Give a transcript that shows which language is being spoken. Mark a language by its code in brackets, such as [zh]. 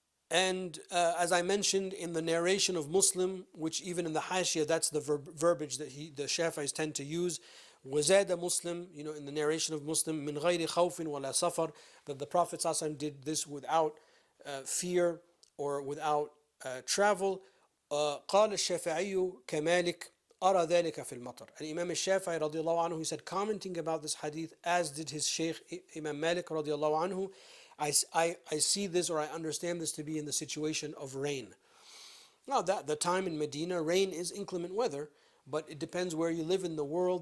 [en] And as I mentioned in the narration of Muslim, which even in the Hashia, that's the verbiage that the Shafi'is tend to use. [ar] وَزَادَ [en] Muslim, in the narration of Muslim, [ar] مِنْ غَيْرِ خَوْفٍ وَلَا سَفَرٍ, [en] that the Prophet ﷺ did this without fear or without travel. [ar] قال الشافعي كمالك أرى ذلك في المطر. [en] And Imam al-Shafi'i radiallahu anhu, he said, commenting about this hadith, as did his Shaykh Imam Malik radiallahu anhu, I see this, or I understand this to be in the situation of rain. Now, that the time in Medina, rain is inclement weather, but it depends where you live in the world.